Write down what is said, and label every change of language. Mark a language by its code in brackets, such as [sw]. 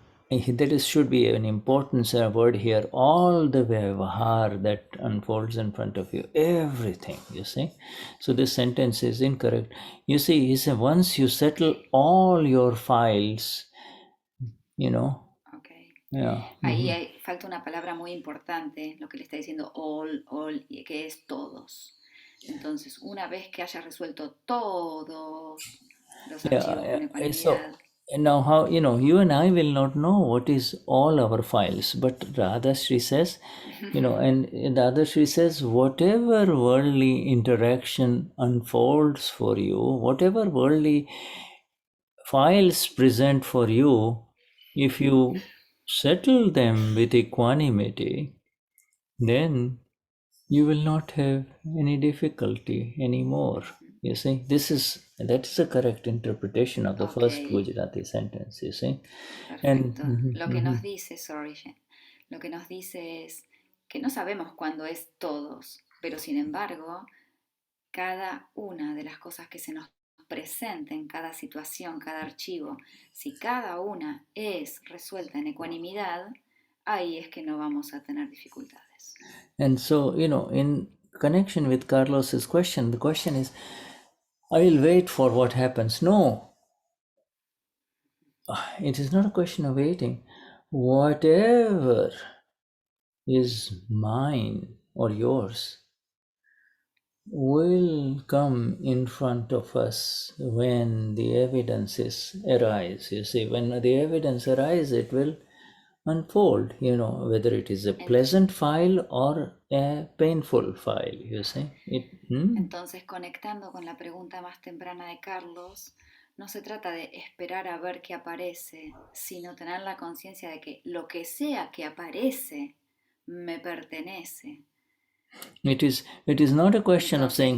[en] should be an important word here. All the vyavahar that unfolds in front of you, everything, you see. So this sentence is incorrect. You see, he said, once you settle all your files, you know. Okay. Yeah. [es] Ahí falta una palabra muy importante, lo que le está diciendo all, que es todos. Entonces, una vez que hayas resuelto todos los archivos con ecuanimidad. [en] So, now how, you and I will not know what is all our files, but Radhashri says, and Radhashri says, whatever worldly interaction unfolds for you, whatever worldly files present for you, if you settle them with equanimity, then you will not have any difficulty anymore. You see, that is a correct interpretation of the first Gujarati sentence, you see. [es] Perfecto. Lo que nos dice, lo que nos dice es que no sabemos cuándo es todos, pero sin embargo, cada una de las cosas que se nos presenten, cada situación, cada archivo, si cada una es resuelta en ecuanimidad, ahí es que no vamos a tener dificultades. [en] And so, in connection with Carlos's question, the question is, I will wait for what happens. No, it is not a question of waiting. Whatever is mine or yours will come in front of us when the evidences arise. You see, when the evidence arises, it will unfold, whether it is a pleasant file or a painful file, you see. [es] Entonces, conectando con la pregunta más temprana de Carlos, no se trata de esperar a ver qué aparece, sino tener la conciencia de que lo que sea que aparece me pertenece. [en] It is not a question of saying.